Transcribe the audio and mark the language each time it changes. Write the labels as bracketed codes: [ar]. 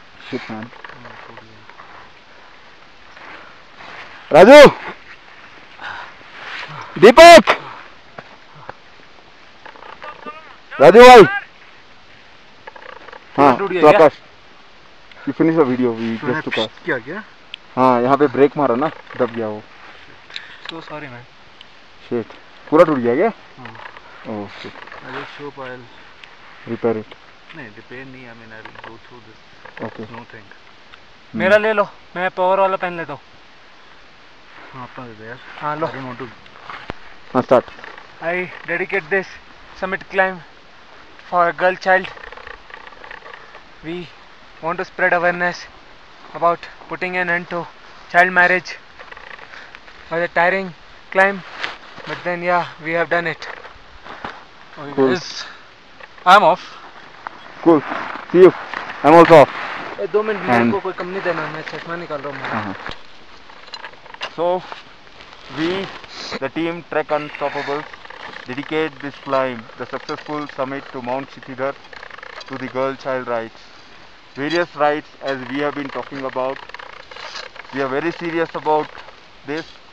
[en] Shit, man. Raju! Deepak! [hi] Raju bhai! हाँ, टूट गया तो क्या? [en] Akash You finish the video. We just took off. [hi] क्या? हाँ, यहाँ पे ब्रेक मारा ना, दब गया वो. [en] So sorry man. [hi] Shit. पूरा टूट गया क्या? हाँ. [en] Oh shit. I just hope I'll Repair it. [hi] नहीं repair नहीं. [en] I mean I'll go through this. Okay. No thing. [hi] मेरा ले लो. मैं पावर वाला पेन लेता हूँ. हाँ अपना दे दे यार. हाँ लो. [en] I don't want to. [hi] हाँ start. [en] I dedicate this summit climb for a girl child. We want to spread awareness about putting an end to child marriage by the tiring climb, but then yeah, we have done it. Okay, Cool. guys. I'm off. Cool. See you. I'm also off. [hi] 2 minute मेरे [en] And- [hi] को कोई कम नहीं देना, मैं चश्मा निकाल रहा हूँ. [en] So, we, the team Trek Unstoppable, dedicate this climb, the successful summit to Mount Shitidhar, to the girl child rights. Various rights as we have been talking about. We are very serious about this.